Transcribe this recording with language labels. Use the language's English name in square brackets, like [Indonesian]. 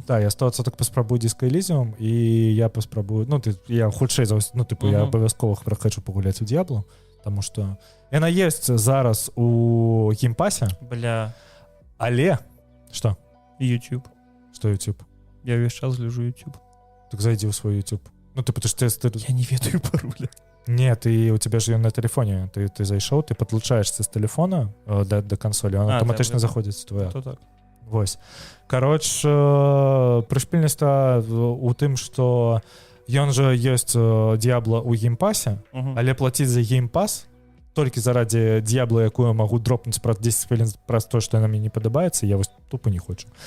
[Belarusian] Так, я 100% паспрабую Disco Elysium, і я паспрабую, я хутчэй за ўсё, я абавязкова прахачу пагуляць у Diablo, таму што яна ёсць зараз у геймпасе. Бля. Але, што? YouTube. [Russian] Что YouTube? Я весь час гляжу YouTube. Так зайди в свой YouTube. Ты... [Belarusian] Я не ведаю пароля. [Russian] Нет, у тебя же ён на телефоне. [Belarusian] Ты зайшоў, ты падлучаешься з телефона до консоли, он аўтаматычна заходзіць в твой. То так. Вось. Кароч, прышпільнасць у тым, што ён жа ёсць Diablo ў геймпасе, але плаціць за геймпас толькі заради Diablo, якую магу дропнуць праз 10 хвілін праз то, што яна мне не падабаецца, я вось тупо не хочу.